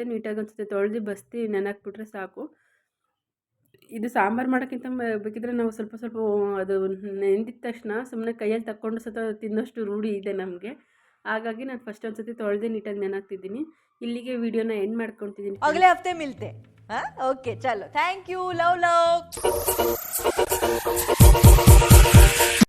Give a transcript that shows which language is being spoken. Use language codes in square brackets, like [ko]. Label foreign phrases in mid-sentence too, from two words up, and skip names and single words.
[kn] ನೀಟಾಗಿ ಒಂದು ಸತಿ ತೊಳೆದು ಬಸ್ತಿ ನೆನೆಹಾಕ್ಬಿಟ್ರೆ ಸಾಕು. ಇದು ಸಾಂಬಾರು ಮಾಡೋಕ್ಕಿಂತ ಬೇಕಿದ್ರೆ ನಾವು ಸ್ವಲ್ಪ ಸ್ವಲ್ಪ ಅದು ನೆಂದಿದ ತಕ್ಷಣ ಸುಮ್ಮನೆ ಕೈಯಲ್ಲಿ ತಕ್ಕೊಂಡು ಸತ ತಿನ್ನೋಷ್ಟು ರೂಢಿ ಇದೆ ನಮಗೆ. ಹಾಗಾಗಿ ನಾನು ಫಸ್ಟ್ ಒಂದು ಸತಿ ತೊಳೆದು ನೀಟಾಗಿ ನೆನೆಹಾಕ್ತಿದ್ದೀನಿ. ಇಲ್ಲಿಗೆ ವಿಡಿಯೋನ ಎಂಡ್ ಮಾಡ್ಕೊತಿದ್ದೀನಿ. [hi] अगले हफ्ते मिलते हैं. ओके चलो, [en] Thank you, love love.